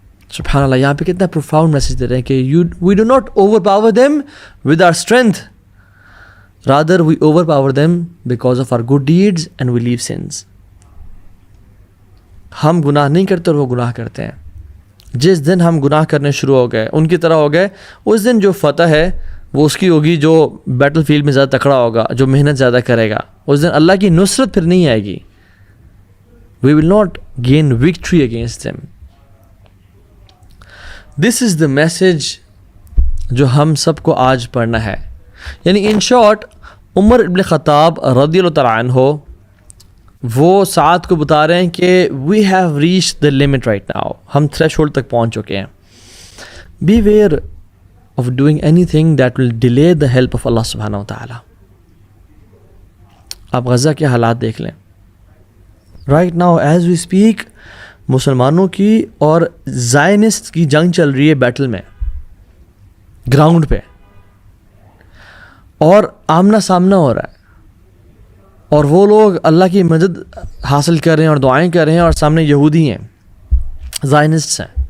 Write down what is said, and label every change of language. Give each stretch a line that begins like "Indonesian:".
Urdu: سبحان اللہ, یہاں پہ کتنا پروفاؤنڈ میسیج دے رہے ہیں کہ
English: We do not overpower them with our strength, rather we overpower them because of our good deeds and we leave sins.
Urdu: ہم گناہ نہیں کرتے اور وہ گناہ کرتے ہیں, جس دن ہم گناہ کرنے شروع ہو گئے ان کی طرح ہو گئے, اس دن جو فتح ہے وہ اس کی ہوگی جو بیٹل فیلڈ میں زیادہ تکڑا ہوگا, جو محنت زیادہ کرے گا. اس دن اللہ کی نصرت پھر نہیں آئے گی.
English: We will not gain victory against them. This is the message
Urdu: جو ہم سب کو آج پڑھنا ہے. یعنی ان شارٹ عمر ابن خطاب رضی اللہ تعالیٰ عنہ وہ سعد کو بتا رہے ہیں کہ
English: we have reached the limit right now.
Urdu: ہم threshold تک پہنچ چکے ہیں.
English: Beware of doing anything that will delay the help of Allah سبحانہ و تعالیٰ.
Urdu: آپ غزہ کے حالات دیکھ لیں.
English: right now as we speak
Urdu: مسلمانوں کی اور زائنسٹ کی جنگ چل رہی ہے بیٹل میں, گراؤنڈ پہ, اور آمنا سامنا ہو رہا ہے, اور وہ لوگ اللہ کی مدد حاصل کر رہے ہیں اور دعائیں کر رہے ہیں, اور سامنے یہودی ہیں, زائنسٹس ہیں.